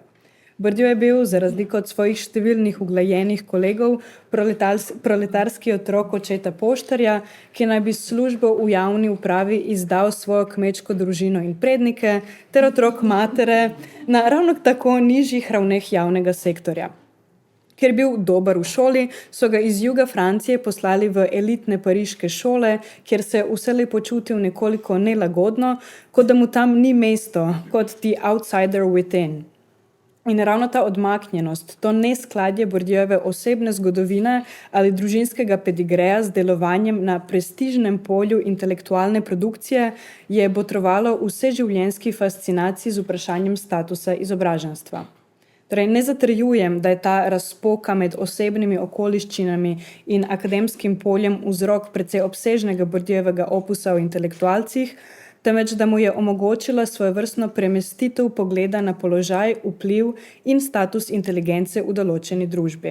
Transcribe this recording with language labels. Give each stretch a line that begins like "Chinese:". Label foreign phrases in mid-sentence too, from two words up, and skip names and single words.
Slovenian: Bourdieu je bil, za razliko od svojih številnih uglajenih kolegov, proletarski otrok očeta poštarja, ki naj bi službo v javni upravi izdal svojo kmečko družino in prednike, ter otrok matere na ravno tako nižjih ravneh javnega sektorja. Ker je bil dober v šoli, so ga iz juga Francije poslali v elitne pariške šole, kjer se vselej počutil nekoliko nelagodno, kot da mu tam ni mesto, kot
English: the outsider within.
Slovenian: In ravno ta odmaknjenost, to neskladje Bourdieuove osebne zgodovine ali družinskega pedigreja z delovanjem na prestižnem polju intelektualne produkcije je botrovalo vseživljenjski fascinaciji z vprašanjem statusa izobraženstva. Torej, ne zatrjujem, da je ta razpoka med osebnimi okoliščinami in akademskim poljem vzrok precej obsežnega Bourdieuovega opusa o intelektualcih, temveč da mu je omogočila svojevrstno premestitev pogleda na položaj, vpliv in status inteligence v določeni družbi.